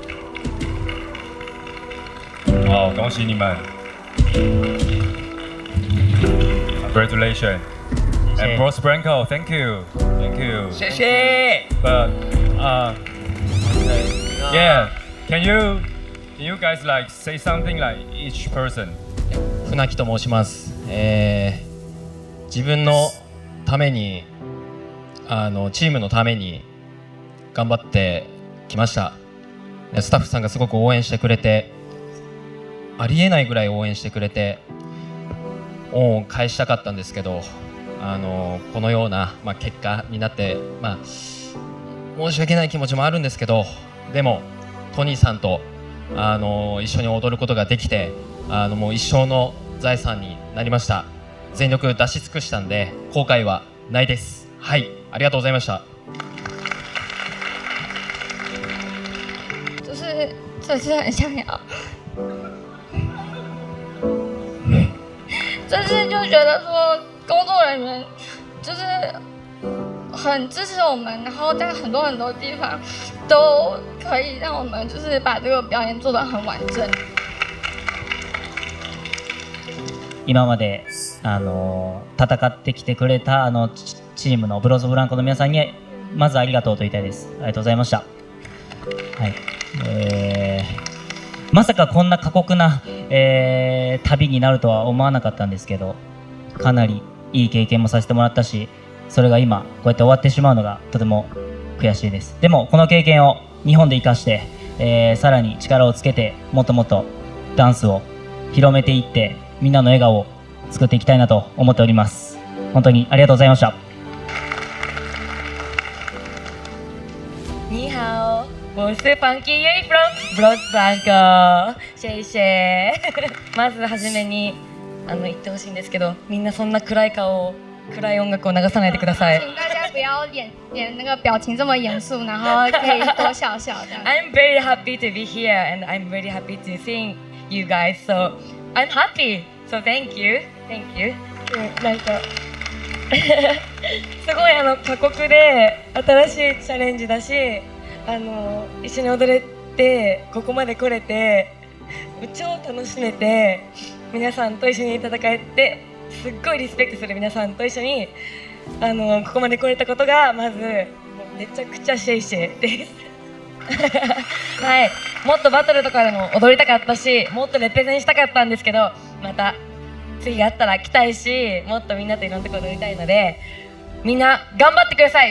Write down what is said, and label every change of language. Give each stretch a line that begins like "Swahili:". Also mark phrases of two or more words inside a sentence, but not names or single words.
Chinese: 好，恭喜你们 ！Congratulations！
English: And Bros Branko, thank you.
Chinese: 谢谢。
English: But yeah, can you guys like say something like each person?
Japanese: 船木と申します。自分のためにチームのために頑張ってきました。スタッフさんがすごく応援してくれて、ありえないぐらい応援してくれて、恩を返したかったんですけど、このような、結果になって、申し訳ない気持ちもあるんですけど、でもトニーさんと一緒に踊ることができて、もう一生の財産になりました。全力出し尽くしたんで後悔はないです。はい、ありがとうございました。
Chinese: 就是很想要，就是就觉得说工作人员就是很支持我们，然后在很多地方都可以让我们就是把这个表演做得很完整。
Japanese: 今まで戦ってきてくれたチームのブローズブランコの皆さんにまずありがとうと言いたいです。ありがとうございました。はい。まさかこんな過酷な、旅になるとは思わなかったんですけど、かなりいい経験もさせてもらったし、それが今こうやって終わってしまうのがとても悔しいです。でもこの経験を日本で生かして、さらに力をつけてもっともっとダンスを広めていってみんなの笑顔を作っていきたいなと思っております。本当にありがとうございました。
Chinese: 你好，我是 Funky Yui from Bros Blanco。谢谢。
Japanese: まずはじめに言ってほしいんですけど、みんなそんな暗い顔を暗い音楽を流さないでください。
Chinese: 请大家不要演那个表情这么严肃，然后可以多笑笑的。
English: I'm very happy to be here and I'm very happy to see you guys. So I'm happy. So thank you. Thank you.
Japanese: なんかすごい過酷で新しいチャレンジだし、一緒に踊れてここまで来れて超楽しめて、皆さんと一緒に戦えてすっごいリスペクトする皆さんと一緒にここまで来れたことがまずめちゃくちゃシェイシェイですはい、もっとバトルとかでも踊りたかったし、もっとレペゼンしたかったんですけど、また次があったら来たいし、もっとみんなといろんなところ踊りたいので、みんな頑張ってください。